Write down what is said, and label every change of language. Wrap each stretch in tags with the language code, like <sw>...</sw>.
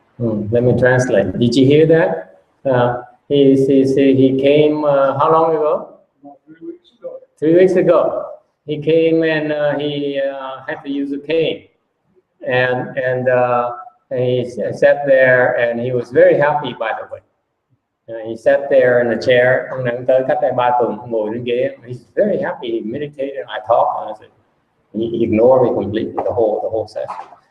<en>Let me translate. Did you hear that? He came how long ago? About 3 weeks ago. 3 weeks ago. He came and he had to use a cane, and he sat there and he was very happy, by the way. He sat there in a chair.</en> <vi>Ông này tới cách đây 3 tuần, ngồi trên ghế.</vi> <en>He's very happy. He meditated. I talked. And I said, he ignored me completely the whole session.</en>